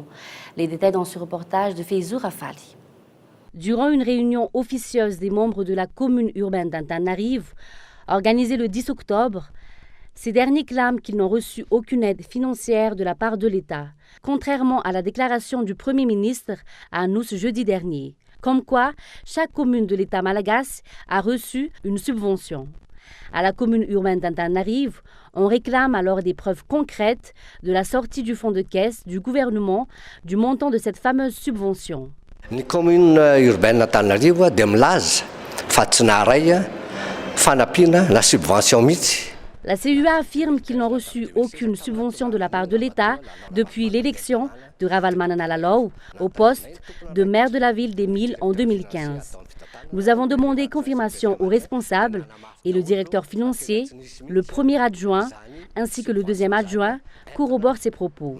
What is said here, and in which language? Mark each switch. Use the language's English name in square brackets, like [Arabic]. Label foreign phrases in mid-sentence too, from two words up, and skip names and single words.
[French] Les détails dans ce reportage de Feizou Rafali. Durant une réunion officieuse des membres de la commune urbaine d'Antananarivo, organisée le 10 octobre, ces derniers clament qu'ils n'ont reçu aucune aide financière de la part de l'État, contrairement à la déclaration du Premier ministre à nous ce jeudi dernier, comme quoi chaque commune de l'État malagasy a reçu une subvention. À la commune urbaine d'Antananarivo, on réclame alors des preuves concrètes de la sortie du fonds de caisse du gouvernement du montant de cette fameuse subvention. La commune urbaine d'Antananarivo [Malagasy] dia milaza fa tsy naharay fanampiana [French] la subvention [Malagasy] mihitsy. [French] La CUA affirme qu'ils n'ont reçu aucune subvention de la part de l'État depuis l'élection de Ravalomanana au poste de maire de la ville d'Emile en 2015. Nous avons demandé confirmation aux responsables et le directeur financier, le premier adjoint ainsi que le deuxième adjoint corroborent ces propos.